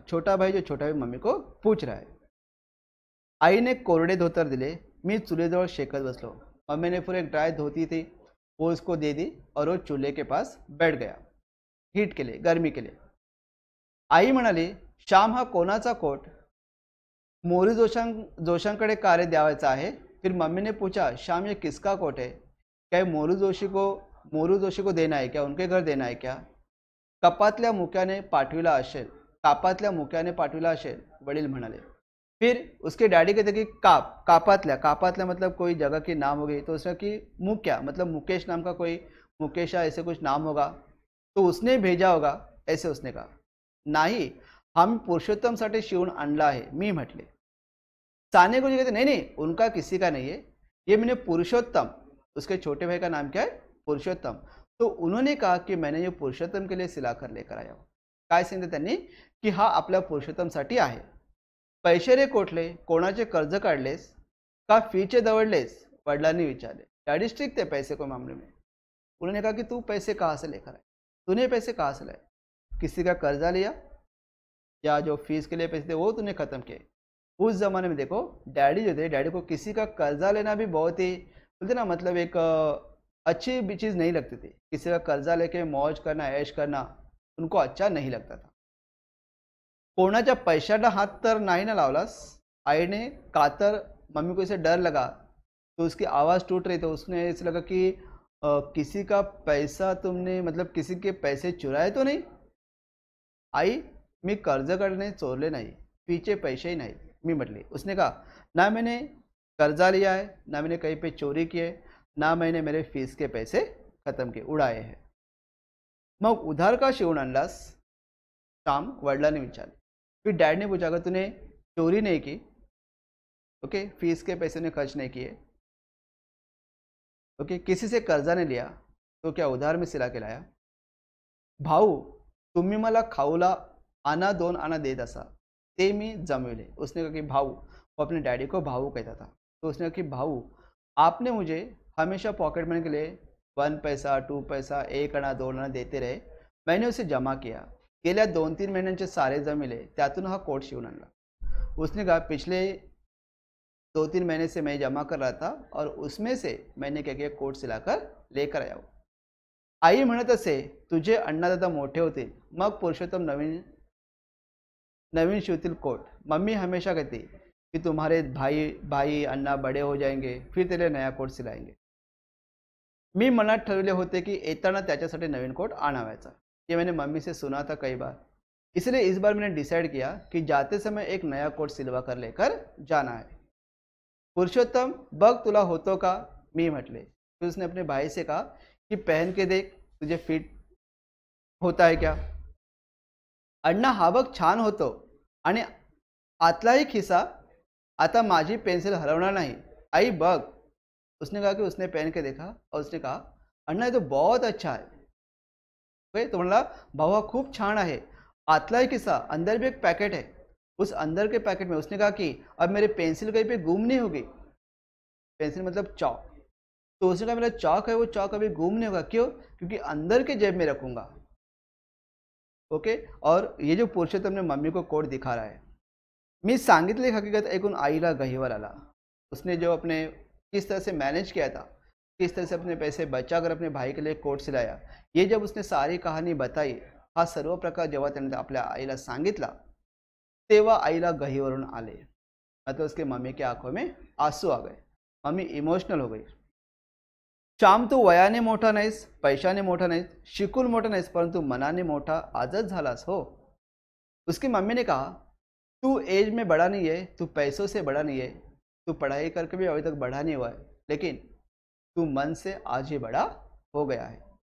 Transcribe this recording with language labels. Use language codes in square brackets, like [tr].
[hi] छोटा भाई जो छोटा भाई मम्मी को पूछ रहा है. [mr] आईने कोरडे धोतर दिले. मी चूल्हेजवळ शेकत बसलो. [hi] मम्मी ने पूरे एक ड्राई धोती थी, वो उसको दे दी और वो चूल्हे के पास बैठ गया हीट के लिए, गर्मी के लिए. [mr] आई म्हणाली, श्याम हा कोणाचा कोट, मोरू जोशांकडे कार्य द्यावायचा आहे. [hi] फिर मम्मी ने पूछा, श्याम ये किसका कोट है, क्या मोरू जोशी को देना है क्या, उनके घर देना है क्या. [mr] कापातल्या मुक्याने पाठविला असेल, कापातल्या मुक्याने पाठविला असेल, वडील म्हणाले. [hi] फिर उसके डैडी कहते कि कापातल्या मतलब कोई जगह की नाम हो गई. तो उसने कि मुक्या मतलब मुकेश नाम का कोई, मुकेशा ऐसे कुछ नाम होगा, तो उसने भेजा होगा, ऐसे उसने कहा. [mr] नाही, हम पुरुषोत्तम साठी शिवून आणला आहे. मी म्हटले. [hi] साने गुरुजी कहते नहीं उनका किसी का नहीं है, ये मैंने पुरुषोत्तम, उसके छोटे भाई का नाम क्या है, पुरुषोत्तम. तो उन्होंने कहा कि मैंने ये पुरुषोत्तम के लिए सिलाकर लेकर आया हूं. [mr] काय सांगितलं त्यांनी की हा आपल्या पुरुषोत्तम साठी आहे. पैसे रे कोठले, कोणाचे कर्ज काढलेस का फीचे दवडलेस, वडिलांनी विचारले. [hi] डैडी स्ट्रिक्ट थे पैसे को मामले में. उन्होंने कहा कि तू पैसे कहाँ से लेकर आए, तूने पैसे कहाँ से लाए, किसी का कर्जा लिया या जो फीस के लिए पैसे थे वो तूने खत्म किए. उस जमाने में देखो डैडी जो थे, डैडी को किसी का कर्जा लेना भी बहुत ही बोलते ना, मतलब एक अच्छी भी चीज़ नहीं लगती थी. किसी का कर्जा लेके मौज करना, ऐश करना उनको अच्छा नहीं लगता था. [mr] कोणाच्या पैशाला हाथ तर नहीं ना लावलास. [hi] आई ने कातर, मम्मी को इसे डर लगा तो उसकी आवाज़ टूट रही, तो उसने ऐसे लगा कि किसी का पैसा तुमने, मतलब किसी के पैसे चुराए तो नहीं. [mr] आई, मी कर्ज काढणे चोरले नाही, पीछे पैसे ही नहीं. मी म्हटली. [hi] उसने कहा, ना मैंने कर्जा लिया है, ना मैंने कहीं पे चोरी की है, ना मैंने मेरे फीस के पैसे खत्म किए, उड़ाए हैं. [mr] मग उधार का शिवून आणलास, श्याम वडिलांनी विचारले. [hi] फिर डैड ने पूछा, अगर तूने चोरी नहीं की, ओके, फीस के पैसे ने खर्च नहीं किए, ओके, किसी से कर्जा नहीं लिया, तो क्या उधार में सिला के लाया. [mr] भाऊ, तुम्ही मला खाऊला आना 2 आना देत असा, ते मी जमविले. [hi] उसने कहा कि भाऊ, वो अपने डैडी को भाऊ कहता था. तो उसने कहा कि भाऊ, आपने मुझे हमेशा पॉकेट मनी के लिए 1 पैसा, 2 पैसा, 1 आना 2 आना देते रहे, मैंने उसे जमा किया. [mr] गेल्या 2-3 महीन्यांचे सारे जमिले त्यातून हा कोट शिवून आणला। [hi] उसने कहा पिछले 2-3 महीने से मैं जमा कर रहा था और उसमें से मैंने क्या किया, कोट सिलाकर लेकर आया हूँ। [mr] आई म्हणत असे, तुझे अण्णादादा मोठे होतील मग पुरुषोत्तम नवीन नवीन शिवतील कोट। [hi] मम्मी हमेशा कहती कि तुम्हारे भाई अन्ना बड़े हो जाएंगे फिर तेरे नया कोट सिलाएंगे। [mr] मी मनात ठरवले होते कि येताना त्याच्यासाठी नवीन कोट आणावायचा। [hi] ये मैंने मम्मी से सुना था कई बार, इसलिए इस बार मैंने डिसाइड किया कि जाते समय एक नया कोट सिलवा कर लेकर जाना है। [mr] पुरुषोत्तम बघ तुला होतो का, मी म्हटले। [hi] फिर उसने अपने भाई से कहा कि पहन के देख तुझे फिट होता है क्या। [mr] अण्णा हा बघ छान होतो आणि आतलाही खिसा आता माझी पेंसिल हलवणार नाही, आई बघ। [hi] उसने कहा कि उसने पहन के देखा और उसने कहा अण्णा ये तो बहुत अच्छा है। तो बोला भाऊ हा खूप छान है, आतलाही खिसा अंदर भी एक पैकेट है। उस अंदर के पैकेट में उसने कहा कि अब मेरी पेंसिल कहीं पे गुम नहीं होगी। पेंसिल मतलब चौक। तो उसने कहा मेरा चौक है वो चौक अभी गुम नहीं होगा, क्यों, क्योंकि अंदर के जेब में रखूंगा। ओके। और ये जो पुरुषोत्तम ने मम्मी को कोट दिखा रहा है, [mr] मी सांगितले हकीकत ऐकून आईला गहिवर आला। [hi] उसने जो अपने किस तरह से मैनेज किया था, किस तरह से अपने पैसे बचाकर अपने भाई के लिए कोट सिलाया, ये जब उसने सारी कहानी बताई, [mr] हा सर्व प्रकार जेव्हा त्याने आपल्या आईला सांगितला तेव्हा आईला गहिवरून आले। [hi] मतलब उसके मम्मी के आंखों में आंसू आ गए, मम्मी इमोशनल हो गई। [mr] श्याम तू वयाने मोठा नाहीस, पैशाने मोठा नाहीस, शिकून मोठा नाहीस, परंतु मनाने मोठा आजच झालास हो। [hi] उसकी मम्मी ने कहा तू एज में बड़ा नहीं है, तू पैसों से बड़ा नहीं है, तू पढ़ाई करके भी अभी तक बड़ा नहीं हुआ है, लेकिन तू मन से आज ही बड़ा हो गया है।